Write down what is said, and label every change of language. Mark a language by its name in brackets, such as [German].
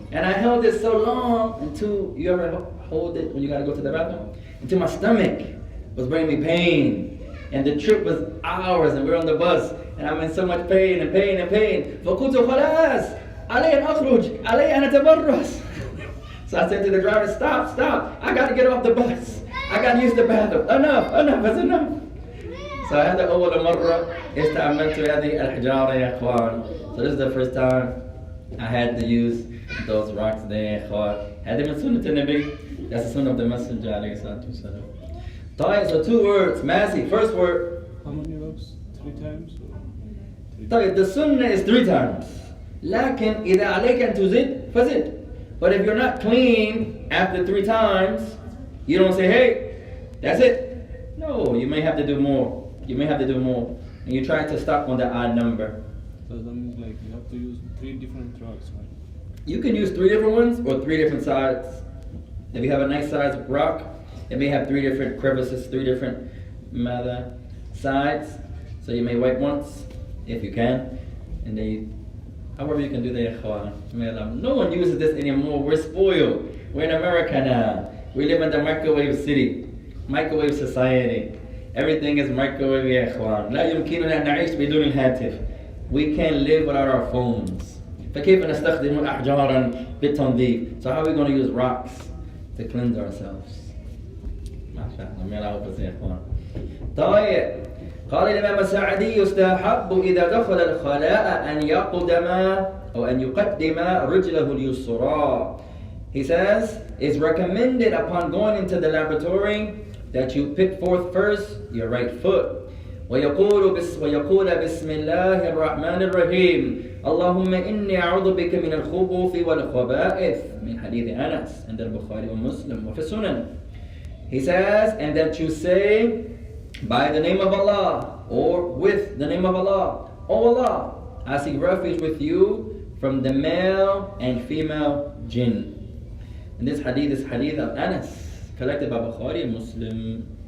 [English] And I held it so long until, you ever hold it when you got to go to the bathroom? Until my stomach was bringing me pain. And the trip was hours and we're on the bus and I'm in so much pain and pain and pain. [Arabic] فقلت خلاص علي أن أخرج علي أن أتبرز. [English] So I said to the driver, stop. I got to get off the bus. I got to use the bathroom. Enough, it's enough. [Arabic] So هذا أول مرة استعملت هذه الحجارة يا إخوان. [English] So this is the first time I had to use those rocks there [Arabic] يا إخوان. هذه من سنة النبي. [English] That's the sunnah of the Messenger [Arabic] عليه الصلاة والسلام. طيب, [English] so 2 words. Massey, first word. How many rocks? 3 times? [Arabic] طيب, [English] the sunnah is 3 times. [Arabic] لكن إذا عليك أن تزيد فزد. [English] But if you're not clean after 3 times, you don't say, hey, that's it. No, you may have to do more. And you try to stop on the odd number. So that means like you have to use 3 different rocks, right? You can use 3 different ones or 3 different sides. If you have a nice size rock, it may have 3 different crevices, 3 different mother, sides. So you may wipe once, if you can, and then however you can do that, ikhwan. No one uses this anymore. We're spoiled. We're in America now. We live in the microwave city, microwave society. Everything is microwave, ya ikhwan. [Arabic] لا يمكننا أن نعيش بدون الهاتف. [English] We can't live without our phones. [Arabic] فكيف نستخدم أحجارا بالتنظيف? [English] So how are we going to use rocks to cleanse ourselves? ما شاء الله. may Allah help us, ya ikhwan. [Arabic] طيب. قال الإمام السعدي يستحب إذا دخل الخلاء أن يقدم أو أن يقدم رجله اليسرى. [English] He says, it's recommended upon going into the laboratory that you put forth first your right foot. [Arabic] ويقول بسم الله الرحمن الرحيم اللهم إني أعوذ بك من الخبث والخبائث من حديث أنس عند البخاري ومسلم وفي السنن. [English] He says, and that you say, by the name of Allah, or with the name of Allah, O Allah, I seek refuge with you from the male and female jinn. And this hadith is hadith of Anas, collected by Bukhari and Muslim.